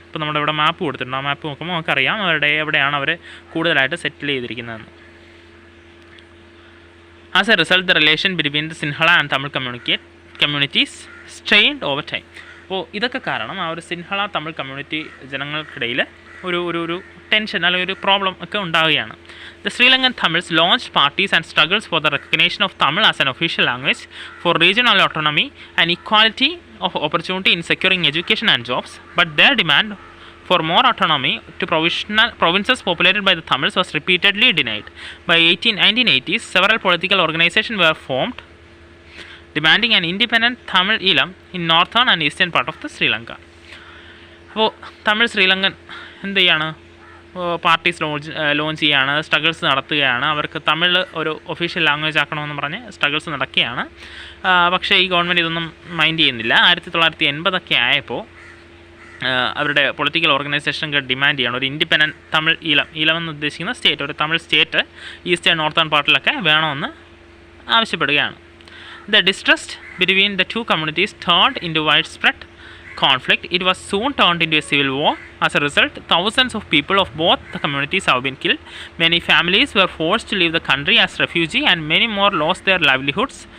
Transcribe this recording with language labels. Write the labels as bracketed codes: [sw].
[ml] ഇപ്പോൾ നമ്മുടെ ഇവിടെ മാപ്പ് കൊടുത്തിട്ടുണ്ട്. ആ മാപ്പ് നോക്കുമ്പോൾ നമുക്കറിയാം എവിടെയാണ് അവർ കൂടുതലായിട്ട് സെറ്റിൽ ചെയ്തിരിക്കുന്നതെന്ന്. [en] As a result the relation between the Sinhala and Tamil communities strained over time. [ml] അപ്പോൾ ഇതൊക്കെ കാരണം ആ ഒരു സിൻഹള തമിഴ് കമ്മ്യൂണിറ്റി ജനങ്ങൾക്കിടയിൽ ഒരു ടെൻഷൻ അല്ലെങ്കിൽ ഒരു പ്രോബ്ലം ഒക്കെ ഉണ്ടാവുകയാണ്. [en] The Sri Lankan Tamils launch parties and struggles for the recognition of Tamil as an official language, for regional autonomy and equality of opportunity in securing education and jobs, but their demand for more autonomy to provinces populated by the Tamils was repeatedly denied. By 1980s, several political organizations were formed demanding an independent Tamil Eelam in northern and eastern part of the Sri Lanka. [ml] അപ്പോൾ തമിഴ് ശ്രീലങ്കൻ എന്ത് ചെയ്യാണ്? Parties launch ചെയ്യുകയാണ്, struggles നടത്തുകയാണ്. അവർക്ക് തമിഴ് ഒരു official language ആക്കണമെന്ന് പറഞ്ഞ് struggles നടക്കുകയാണ്. പക്ഷേ ഈ ഗവൺമെൻറ് ഇതൊന്നും മൈൻഡ് ചെയ്യുന്നില്ല. 1980 ആയപ്പോൾ അവരുടെ പൊളിറ്റിക്കൽ ഓർഗനൈസേഷനൊക്കെ ഡിമാൻഡ് ചെയ്യണം ഒരു ഇൻഡിപെൻഡൻറ്റ് തമിഴ് ഈലം എന്ന് ഉദ്ദേശിക്കുന്ന സ്റ്റേറ്റ്, ഒരു തമിഴ് സ്റ്റേറ്റ് ഈസ്റ്റേൺ നോർത്തേൺ പാർട്ടിലൊക്കെ വേണമെന്ന് ആവശ്യപ്പെടുകയാണ്. [en] The distrust between the two communities turned into widespread conflict. It was soon turned into a civil war. As a result, thousands of people of both the communities have been killed. Many families were forced to leave the country as refugees, and many more lost their livelihoods.